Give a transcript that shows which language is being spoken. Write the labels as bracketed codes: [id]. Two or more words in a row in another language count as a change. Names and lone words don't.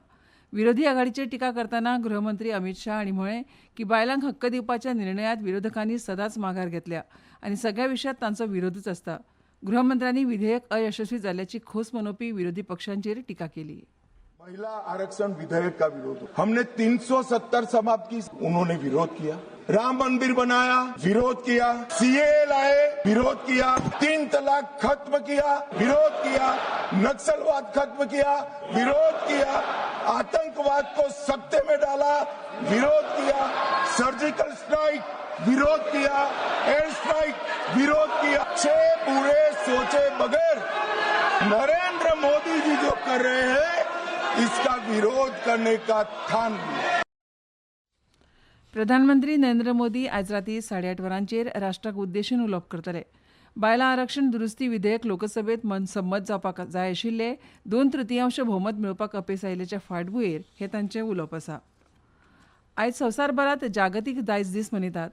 [kok] विरोधी आघाडीचेर टिका करतना गृहमंत्री अमित शाह हांणी म्हळें की बायलांक हक्क दिवपाच्या निर्णयांत विरोधकांनी सदांच माघार घेतल्या आनी सगळ्या विशयांत तांचो विरोधूच आसता. गृहमंत्र्यांनी विधेयक अयशस्वी जाल्ल्याची खोस मनोवपी विरोधी पक्षांचेर टिका केली. [hi] महिला आरक्षण विधेयक का विरोध, हमने 370 समाप्त की, उन्होंने विरोध किया. राम मंदिर बनाया, विरोध किया. सीए लाए, विरोध किया. 3 तलाक खत्म किया, विरोध किया. नक्सलवाद खत्म किया, विरोध किया. आतंकवाद को सत्ते में डाला, विरोध किया. [en] surgical strike, [hi] विरोध किया. [en] air strike, [hi] विरोध किया. 6 पूरे सोचे बगैर नरेंद्र मोदी जी जो कर रहे हैं इसका विरोध करने का ठान लिया. [kok] प्रधानमंत्री नरेंद्र मोदी आज राती 8:30 वरांचेर राष्ट्राक उद्देशून उलोवप करतले. बायलां आरक्षण दुरुस्ती विधेयक लोकसभेत संमत जावपाक जाय आशिल्ले 2/3 भोवमत मेळोवपाक अपेस आयिल्ल्याच्या फाटभुंयेर हें तांचें उलोवप आसा. आयज संवसारभरांत जागतीक दायज दीस मनयतात.